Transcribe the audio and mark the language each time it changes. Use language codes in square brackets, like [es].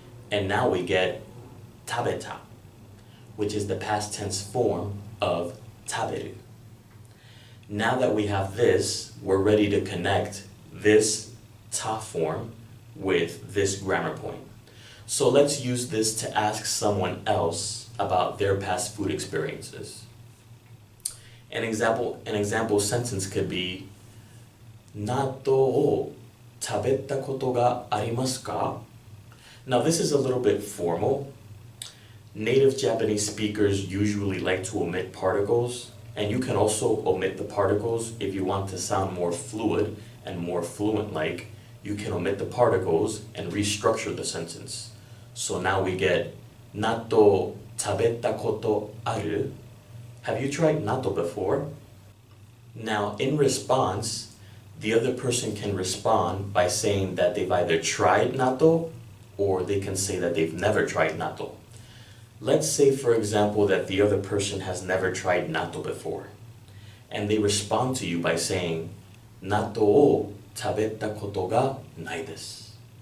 [en] And now we get tabeta, which is the past tense form of taberu. Now that we have this, we're ready to connect this ta form with this grammar point. So let's use this to ask someone else about their past food experiences. An example sentence could be [ja] 納豆を食べたことがありますか? [en] Now this is a little bit formal. Native Japanese speakers usually like to omit particles, and you can also omit the particles if you want to sound more fluid and more fluent-like. You can omit the particles and restructure the sentence. So now we get [ja] 納豆食べたことある? [en] Have you tried natto before? Now, in response, the other person can respond by saying that they've either tried natto or they can say that they've never tried natto. Let's say, for example, that the other person has never tried natto before, and they respond to you by saying, [ja] 納豆を食べたことがないです.